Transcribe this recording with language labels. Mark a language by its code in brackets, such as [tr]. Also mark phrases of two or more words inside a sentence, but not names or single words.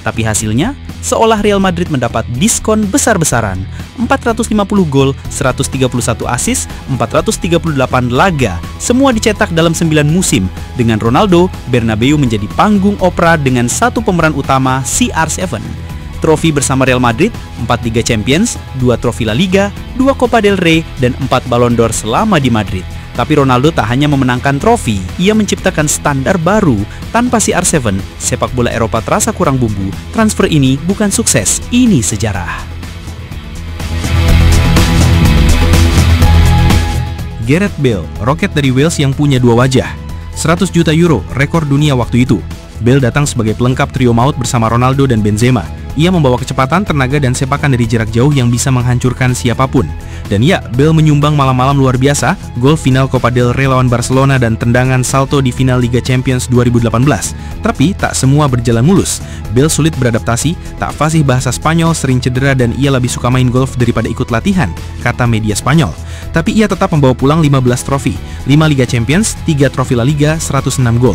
[id] Tapi hasilnya, seolah Real Madrid mendapat diskon besar-besaran. 450 gol, 131 assist, 438 laga, semua dicetak dalam 9 musim. Dengan Ronaldo, Bernabeu menjadi panggung opera dengan satu pemeran utama, CR7. Trofi bersama Real Madrid, 4 Liga Champions, 2 trofi La Liga, 2 Copa del Rey, dan 4 Ballon d'Or selama di Madrid. Tapi Ronaldo tak hanya memenangkan trofi, ia menciptakan standar baru. Tanpa CR7, sepak bola Eropa terasa kurang bumbu. Transfer ini bukan sukses, ini sejarah. Gareth Bale, roket dari Wales yang punya dua wajah. 100 juta euro, rekor dunia waktu itu. Bale datang sebagai pelengkap trio maut bersama Ronaldo dan Benzema. Ia membawa kecepatan, tenaga, dan sepakan dari jarak jauh yang bisa menghancurkan siapapun. Dan ya, Bale menyumbang malam-malam luar biasa, gol final Copa del Rey lawan Barcelona dan tendangan salto di final Liga Champions 2018. Tapi tak semua berjalan mulus. Bale sulit beradaptasi, tak fasih bahasa Spanyol, sering cedera, dan ia lebih suka main golf daripada ikut latihan, kata media Spanyol. Tapi ia tetap membawa pulang 15 trofi, 5 Liga Champions, 3 trofi La Liga, 106 gol.